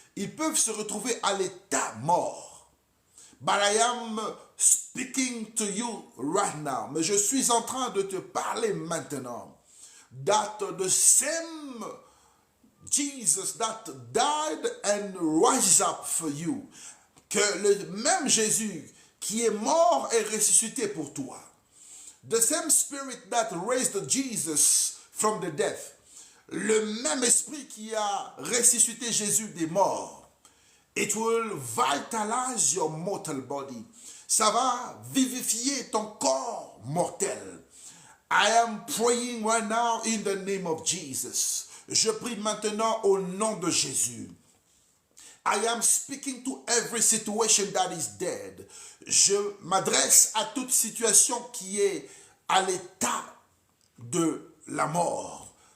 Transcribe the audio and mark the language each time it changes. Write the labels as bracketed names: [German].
[French] Ils peuvent se retrouver à l'état mort. [English] But I am speaking to you right now. [French] Mais je suis en train de te parler maintenant. [English] That the same Jesus that died and rose up for you. [French] Que le même Jésus qui est mort et ressuscité pour toi. [English] The same spirit that raised Jesus from the death. [French] Le même esprit qui a ressuscité Jésus des morts. [English] It will vitalize your mortal body. [French] Ça va vivifier ton corps mortel. [English] I am praying right now in the name of Jesus. [French] Je prie maintenant au nom de Jésus. [English] I am speaking to every situation that is dead. [French] Je m'adresse à toute situation qui est à l'état de la mort.